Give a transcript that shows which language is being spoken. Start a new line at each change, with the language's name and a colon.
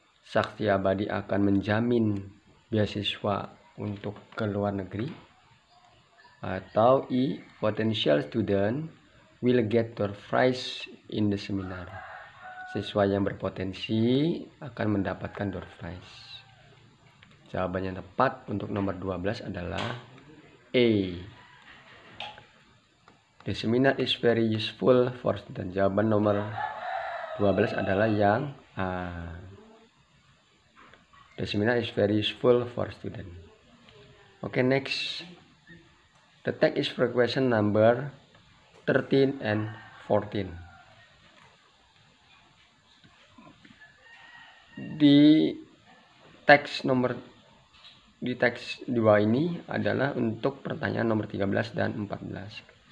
Indonesian: Sakti Abadi akan menjamin beasiswa untuk ke luar negeri. Atau
English: I, potential student will get door prize in the seminar.
Indonesian: Siswa yang berpotensi akan mendapatkan door prize. Jawaban yang tepat untuk nomor 12 adalah A.
English: The seminar is very useful for students.
Indonesian: Jawaban nomor 12 adalah yang A.
English: The seminar is very useful for students. Okay, next. The text is for question number 13 and 14.
Indonesian: Di teks 2 ini adalah untuk pertanyaan nomor 13 dan 14.